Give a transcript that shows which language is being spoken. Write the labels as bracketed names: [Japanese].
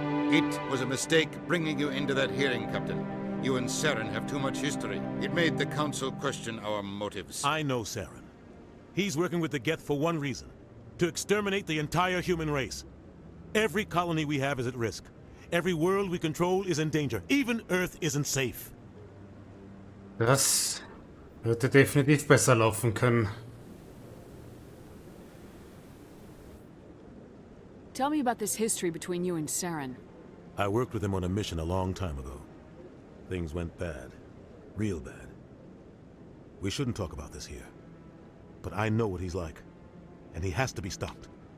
[English] It was a mistake bringing you into that hearing, Captain. You and Saren have too much history. It made the Council question our motives. I know Saren. He's working with the Geth for one reason. To exterminate the entire human race. Every colony we have is at risk. Every world we control is in danger. Even Earth isn't safe. [German] Das hätte definitiv besser laufen können. [English] Tell me about this history between you and Saren. I worked with him on a mission a long time ago. Things went bad. Real bad. We shouldn't talk about this here. But I know what he's like. And he has to be stopped.